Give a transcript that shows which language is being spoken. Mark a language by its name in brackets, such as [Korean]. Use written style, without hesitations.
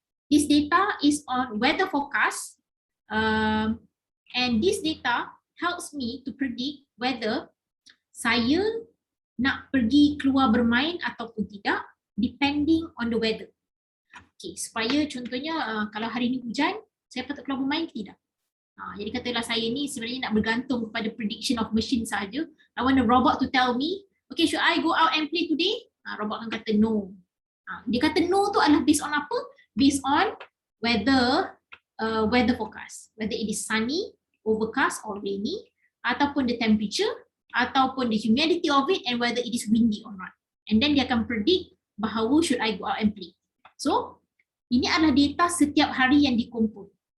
[English] This data is on weather forecast, and this data helps me to predict whether [Malay] saya nak pergi keluar bermain ataupun tidak, [English] depending on the weather. [Malay] Okay, supaya contohnya kalau hari ni hujan, saya patut keluar bermain ke tidak? Jadi katalah saya ni sebenarnya nak bergantung kepada [English] prediction of machine [Malay] saja. [English] I want the robot to tell me, okay, should I go out and play today? [Malay] Robot akan kata no. Dia kata no tu adalah based on apa? [English] Based on weather forecast. Whether it is sunny, overcast or rainy, ataupun the temperature, ataupun the humidity of it, and whether it is windy or not. [Malay] And then dia akan predict bahawa [English] should I go out and play. [Malay] So, ini adalah data setiap hari yang dikumpul.